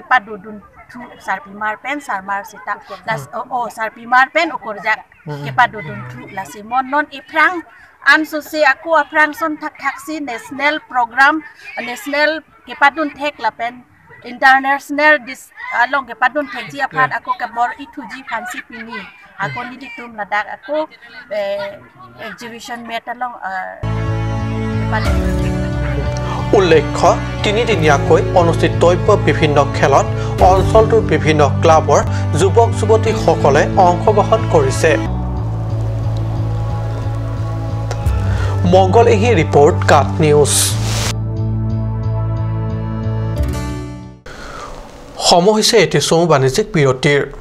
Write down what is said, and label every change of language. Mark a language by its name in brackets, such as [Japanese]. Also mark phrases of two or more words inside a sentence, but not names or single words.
[Karbi] padudun thu sarpimar pen sarmar sita las sarpimar pen okorjak ki padudun thu la simon non iprang ansusi aku aprang son taksi [English] national program [Karbi] national ki padun thek la pen international along ke padun thekji aphat ako kabor ituji fancy pini ako niditum ladak ako exhibition metalong [Assamese] উল্লেখ্য 3 দিনীয়াকৈ অনুষ্ঠিতব্য বিভিন্ন খেলত অঞ্চলটোৰ বিভিন্ন ক্লাবৰ যুৱক যুৱতীসকলে অংশগ্ৰহণ কৰিছে মংগল এহি ৰিপৰ্ট কাট নিউজ সময় হৈছে এটি চমু বাণিজ্যিক বিৰতিৰ